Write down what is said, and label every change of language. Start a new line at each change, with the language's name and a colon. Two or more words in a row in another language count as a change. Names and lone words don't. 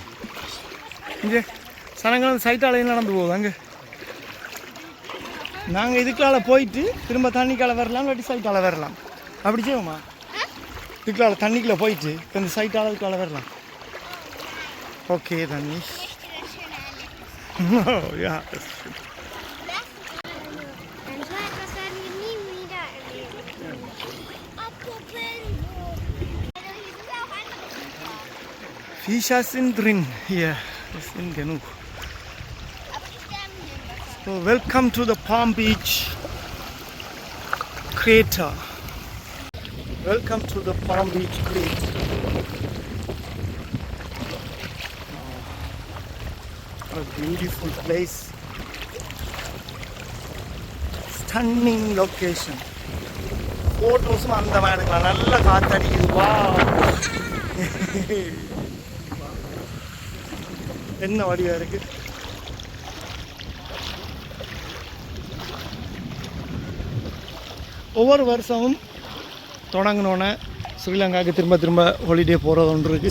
Tamil: இங்கே சனங்கள் சைட்டாலையும் நடந்து போகுது. அங்கே நாங்கள் இதுக்கால போயிட்டு திரும்ப தண்ணிக்கால வரலாம், இல்லாட்டி சைட்டால் வரலாம். அப்படி செய்வோமா? இதுக்கால தண்ணிக்குள்ளே போயிட்டு இப்போ இந்த சைட்டால் இதுக்கால வரலாம். ஓகே தண்ணி.
German: Oh, ja. Viecher sind drin hier. Das sind genug.
English: So, welcome to the Palm Beach Crater. Welcome to the Palm Beach Crater. beautiful place, stunning location.
Tamil: ஃபோட்டோஸும் அந்த மாதிரி எடுக்கலாம். நல்ல காற்றடிக்குது. வா, என்ன வடிவா இருக்கு. ஒவ்வொரு வருஷமும் தொடங்கினோன்னே ஸ்ரீலங்காவுக்கு திரும்ப திரும்ப ஹாலிடே போகிறது ஒன்று இருக்குது.